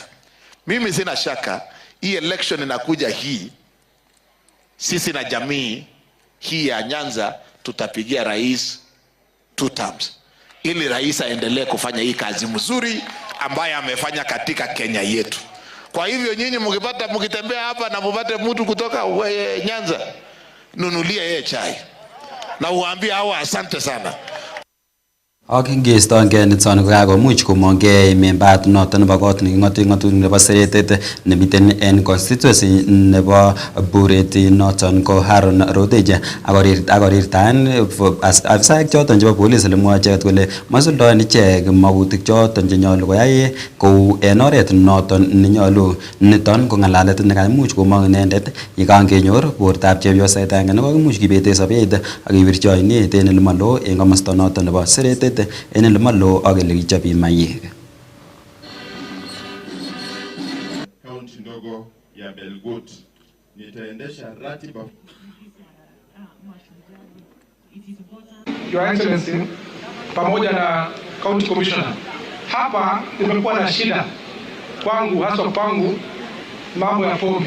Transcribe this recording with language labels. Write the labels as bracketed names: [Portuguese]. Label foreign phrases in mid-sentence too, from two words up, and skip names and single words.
[Swahili] Mimi sina shaka hii election inakuja hii, sisi na jamii hii ya Nyanza tutapigia rais 2 terms ili rais aendelee kufanya hii kazi mzuri ambaye amefanya katika Kenya yetu. Kwa hivyo nyinyi mkitembea hapa na mupate mtu kutoka Nyanza, nunulia yeye chai na uambie hawa asante sana. [Kalenjin] Ak ngestoengei niton kokakomuch komongei membat noton nebo kot ng'atutik nebo seretet nemiten en constituency nebo Bureti noton ko Haron Rodeja akorirtaen afisaek choton chebo police lemwoe icheket kole masuldoen ichek magutik choton chenyolu koyai kou en oret noton nenyolu. Niton ko ng'alalet nekaimuch komong inendet yekangenyor bortab chepyoset agenge nekokimuch kibete sobet ak kewirchi oinet en elemalo en komosta noton nebo seretet en elemalo ak elekichobi mayek. [Swahili] Kaunti ndogo ya Belgut nitaendesha ratiba. [English] Your Excellency [Swahili] pamoja na County Commissioner, hapa nimekuwa na shida kwangu, hasa kwangu mambo ya pombe.